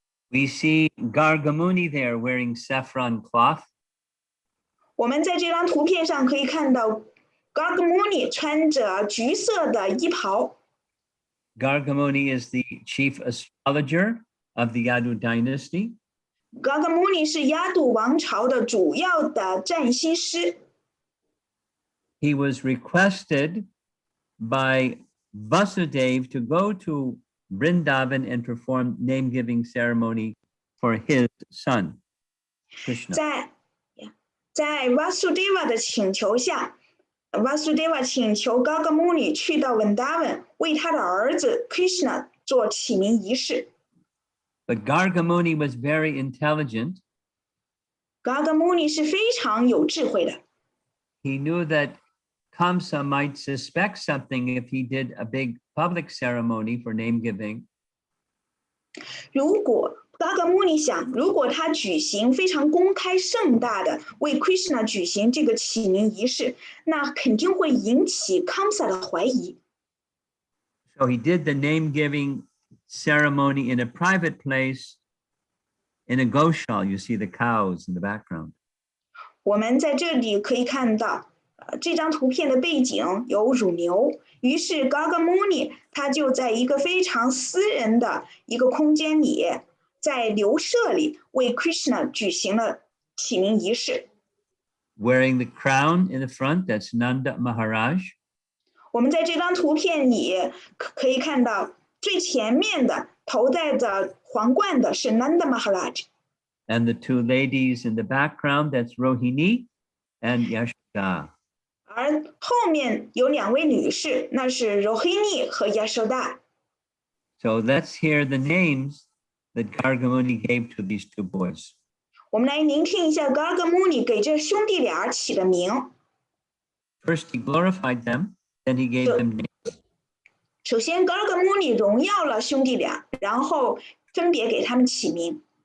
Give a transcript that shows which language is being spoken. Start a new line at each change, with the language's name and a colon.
English: We see Gargamuni there wearing saffron cloth.
Chinese: 我们在这张图片上可以看到 Gargamuni 穿着橘色的衣袍。
English: Gargamuni is the chief astrologer of the Yadu dynasty.
Chinese: Gargamuni 是亚度王朝的主要的占星师。
English: he was requested by Vasudev to go to Vrindavan and perform name-giving ceremony for his son, Krishna.
Chinese: 在 Vasudeva 的请求下 ，Vasudeva 请求 Gargamuni 去到 Vrindavan 为他的儿子 Krishna 做起名仪式。
English: But Gargamuni was very intelligent.
Chinese: Gargamuni 是非常有智慧的。
English: He knew that Kamsa might suspect something if he did a big public ceremony for name giving.
Chinese: 如果 Gargamuni 想，如果他举行非常公开盛大的为 Krishna 举行这个起名仪式，那肯定会引起 Kamsa 的怀疑。
English: So he did the name giving ceremony in a private place in a goshal. You see the cows in the background.
Chinese: 我们在这里可以看到，这张图片的背景有乳牛，于是 Gargamuni 他就在一个非常私人的一个空间里，在牛舍里为 Krishna 举行了起名仪式。
English: Wearing the crown in the front, that's Nanda Maharaj.
Chinese: 我们在这张图片里可以看到，最前面的头戴着皇冠的是 Nanda Maharaj。
English: And the two ladies in the background, that's Rohini and Yashoda.
Chinese: 而后面有两位女士，那是 Rohini 和 Yashoda。
English: So let's hear the names that Gargamuni gave to these two boys.
Chinese: 我们来聆听一下 Gargamuni 给这兄弟俩起的名。
English: First, he glorified them, then he gave them names.
Chinese: 首先 Gargamuni 荣耀了兄弟俩，然后分别给他们起名。